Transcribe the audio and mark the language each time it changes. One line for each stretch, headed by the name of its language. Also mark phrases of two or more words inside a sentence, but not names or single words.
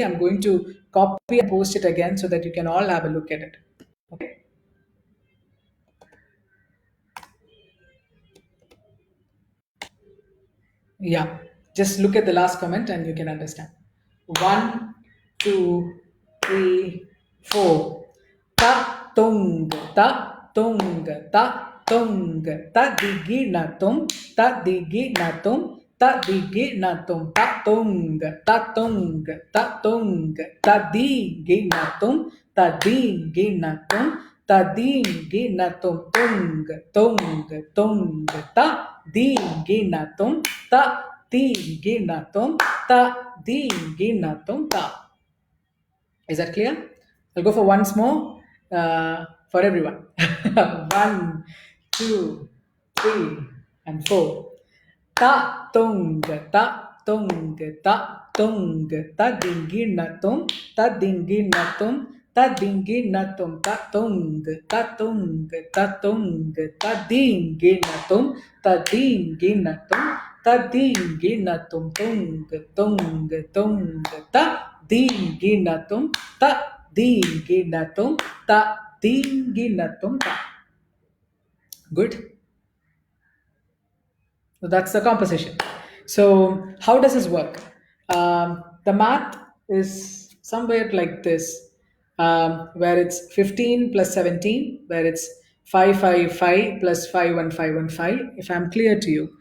English: I'm going to copy and post it again so that you can all have a look at it. Okay. Yeah. Just look at the last comment and you can understand. One, two, three, four. Ta tung, ta tung, ta tung, ta digi na tum, ta digi na tum, ta digi na tum, ta tung, ta tung, ta tung, ta digi na tum, ta digi na tum, ta digi na tum, tung, tung, tung, ta digi na tum, ta digi na tum, ta digi na tum, ta. Is that clear? I'll go for once more for everyone. One, two, three, and four. Ta tung, ta tung, ta tung, ta dingi natum, ta dingi natum, ta dingi natum, ta tung, ta tung, ta tung, ta dingi natum, ta dingi natum, ta dingi natum, tung, tung, tung, ta dingi natum, ta dingi natum, ta dingi natum, ta. Good. So that's the composition. So how does this work? The math is somewhere like this, where it's 15 plus 17, where it's 555 plus 51515, if I'm clear to you.